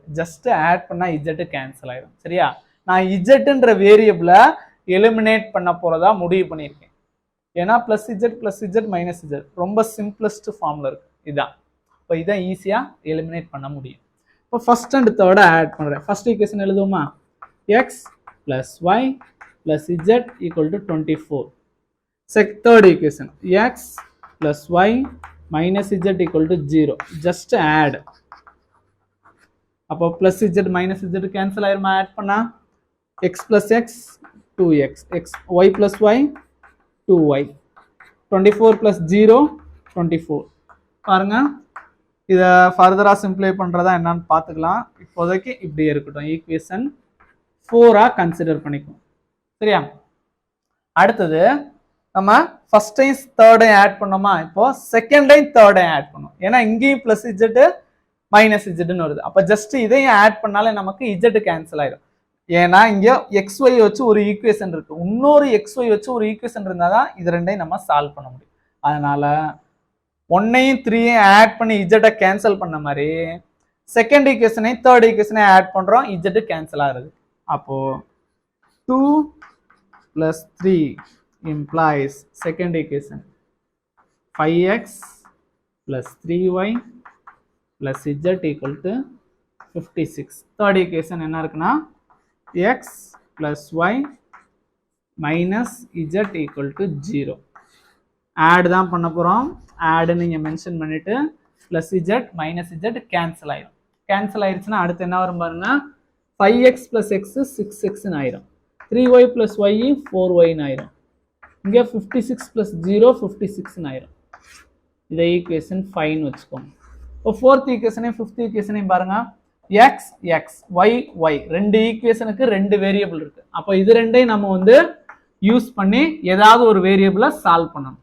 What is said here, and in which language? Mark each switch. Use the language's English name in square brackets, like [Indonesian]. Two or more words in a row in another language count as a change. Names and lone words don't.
[English] just add [Tamil] பண்ணா இஜெட் கேன்சல் ஆயிடும். சரியா? நான் இஜெட்ன்ற [English] variableஐ eliminate [Tamil] பண்ண போறதா முடிவு பண்ணியிருக்கேன். ஏன்னா [English] plus z minus z [Tamil] ரொம்ப [English] simplest formல [Tamil] இருக்கு இதான். இப்போ இதான் [English] easyஆ eliminate [Tamil] பண்ண முடியும். இப்போ [English] first and third add [Tamil] பண்றேன். [English] first equation [Tamil] எழுதுவோமா? [English] x plus y plus z equal to 24. Third equation x plus y minus z equal to 0. Just add. [Tamil] அப்போ [English] plus z minus z cancel [Tamil] ஆயிருமா? [English] ஆட் பண்ணா x plus x 2x, y plus y 2y, 24 plus 0 24. [Tamil] பாருங்க, இதை [English] furtherஆ simplify [Tamil] பண்றதா என்னன்னு பார்த்துக்கலாம். இப்போதைக்கு இப்படியே இருக்கட்டும். [English] equation 4 consider [Tamil] பண்ணிக்கும். சரியா? அடுத்தது நம்ம ஃபர்ஸ்டையும் தேர்டையும் ஆட் பண்ணோமா? இப்போ செகண்டையும் தேர்டையும் ஆட் பண்ணோம். ஏன்னா இங்கேயும் [English] plus z minus zனு [Tamil] வருது. அப்போ ஜஸ்ட் இதையும் ஆட் பண்ணாலே நமக்கு [English] z cancel [Tamil] ஆயிடும். ஏன்னா இங்க xy வச்சு ஒரு ஈக்குவேஷன் இருக்கு, இன்னொரு xy வச்சு ஒரு ஈக்குவேஷன் இருந்தாதான் இது ரெண்டையும் நம்ம சால்வ் பண்ண முடியும். அதனால 1ஐயும் 3ஐயும் ஆட் பண்ணி [English] zஐ cancel [Tamil] பண்ண மாதிரி [English] second equationஐயும் third equationஐயும் [Tamil] ஆட் பண்றோம், [English] z cancel [Tamil] ஆகுது. [English] அப்போ 2 plus 3 implies second equation 5x plus 3y plus z equal to 56. third equation என்ன இருக்குன்னா x plus y minus z equal to 0. [Tamil] add தான் பண்ண போறோம். add நீங்க மென்ஷன் பண்ணிட்டு [English] plus z minus z cancel [Tamil] ஆயிடும். கேன்சல் ஆயிடுச்சுன்னா அடுத்து என்ன வரும் பாருங்க, [English] 5x plus x 6x [Tamil] ஆயிரும், [English] 3y plus y 4y [Tamil] ஆயிரும், இங்க 56 plus 0 56 ஆயிரும். இதை ஈக்குவேஷன் 5 வச்சுக்கோங்க. இப்போ [English] fourth equationஐயும் fifth equationஐயும் [Tamil] பாருங்க, x x y y ரெண்டு ஈக்குவேஷனுக்கு ரெண்டு வேரியபிள் இருக்கு. அப்போ இது ரெண்டையும் நம்ம வந்து யூஸ் பண்ணி ஏதாவது ஒரு வேரியபிளை சால்வ் பண்ணணும்.